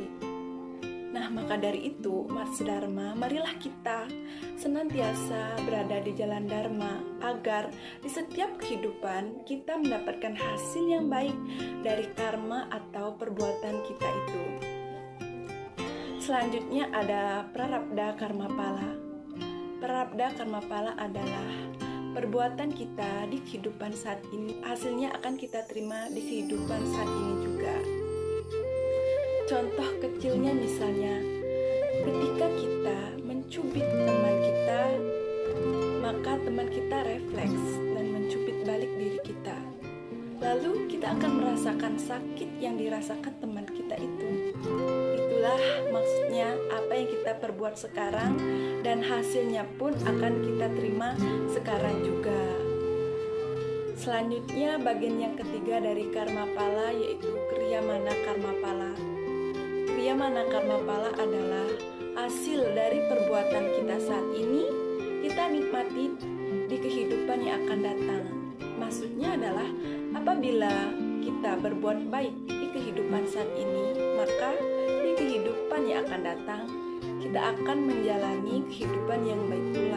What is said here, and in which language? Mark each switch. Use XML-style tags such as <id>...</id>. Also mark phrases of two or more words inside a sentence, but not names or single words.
<id>Nah, maka dari itu, umat Dharma, marilah kita senantiasa berada di jalan Dharma, agar di setiap kehidupan kita mendapatkan hasil yang baik dari karma atau perbuatan kita itu. Selanjutnya ada prarabdha karma pala. Prarabdha karma pala adalah perbuatan kita di kehidupan saat ini, hasilnya akan kita terima di kehidupan saat ini juga. Contoh kecilnya misalnya, ketika kita mencubit teman kita, maka teman kita refleks dan mencubit balik diri kita. Lalu kita akan merasakan sakit yang dirasakan teman kita itu. Itulah maksudnya apa yang kita perbuat sekarang, dan hasilnya pun akan kita terima sekarang juga. Selanjutnya bagian yang ketiga dari karma pala yaitu kriyamana karma pala. Kriyamana karma pala adalah hasil dari perbuatan kita saat ini, kita nikmati di kehidupan yang akan datang. Maksudnya adalah apabila kita berbuat baik di kehidupan saat ini, maka di kehidupan yang akan datang kita akan menjalani kehidupan yang baik pula.</id>